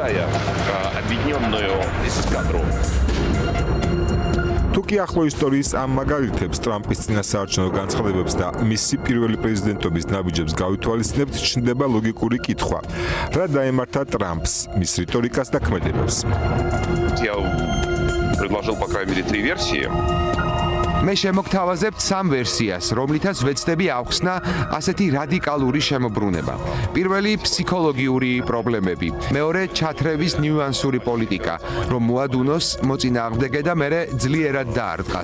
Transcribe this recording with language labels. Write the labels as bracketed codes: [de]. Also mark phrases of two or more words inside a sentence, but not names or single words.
[ka] თუკი ახლო ისტორიის ამ მაგალითებს ტრამპის წინასაარჩევნო განცხადებებს და მისი პირველი პრეზიდენტობის ნაბიჯებს გავითვალისწინებთ, ჩნდება ლოგიკური კითხვა. რა დაემართა ტრამპს, მის რიტორიკას და ქმედებებს? [ru] Я предложил, по крайней мере, 3 версии. [ka] მე შემოგთავაზებთ 3 ვერსიას, რომლითაც ვეცდები ავხსნა ასეთი რადიკალური შემოbrunება. პირველი ფსიქოლოგიური პრობლემები, მეორე ჩათრევის ნიუანსური პოლიტიკა, რომ მოადუნოს მოწინააღმდეგე და მერე ძლიერად დაარტყას.